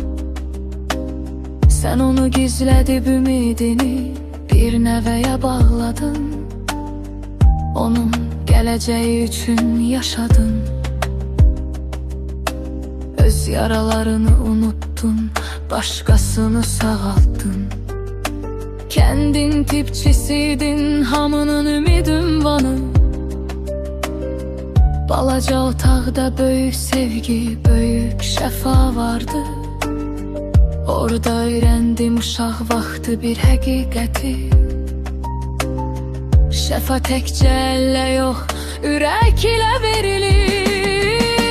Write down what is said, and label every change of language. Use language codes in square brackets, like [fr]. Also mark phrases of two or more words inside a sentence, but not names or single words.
[tr] Sen onu gizledip ümidini bir neveye bağladın. Onun geleceği için yaşadın. Öz yaralarını unuttun, başkasını sağalttın. Kendin tipçisiydin, [az] hamının ümid ünvanı. Balaca otaqda böyük sevgi, böyük şəfa vardı. Orada öğrendim uşaq vaxtı bir həqiqəti. Şəfa təkcə əllə yox, ürək ilə verilir.